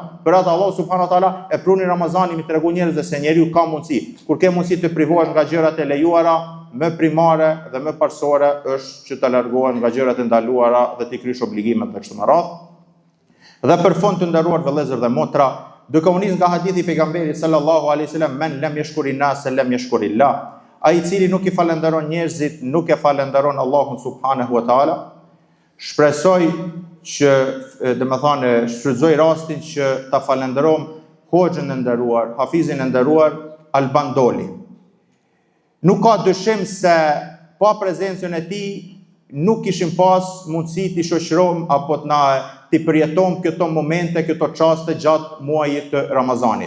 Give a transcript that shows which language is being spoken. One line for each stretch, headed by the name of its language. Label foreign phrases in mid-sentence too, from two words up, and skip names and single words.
Albanian: Për atë Allahu
Arabic: سبحانه وتعالى
Albanian: e pruni Ramazanin mi tregu njerëzve se njeriu ka mundësi. Kur ke mundësi të privohesh nga gjërat e lejuara, më primare dhe më parsore është që të largohen nga gjërat e ndaluara dhe të krysh obligimet me kështu me radhë. Dhe për fund të nderuar vëllezër dhe motra, duke u nis nga hadithi pejgamberit
Arabic: صلى الله عليه وسلم, من لم يشكر الناس لم يشكر الله.
Albanian: Ai i cili nuk i falenderon njerëzit, nuk e falenderon Allahun
Arabic: سبحانه وتعالى.
Albanian: Shpresoj që, shfrytëzoj rastin që ta falenderojmë hoxhën e nderuar, hafizin e nderuar Alban Doli. Nuk ka dyshim se pa prezencën e tij nuk kishim pas mundësi të shoqërojmë apo të përjetojmë këto momente, këto çaste gjatë muajit të Ramazanit.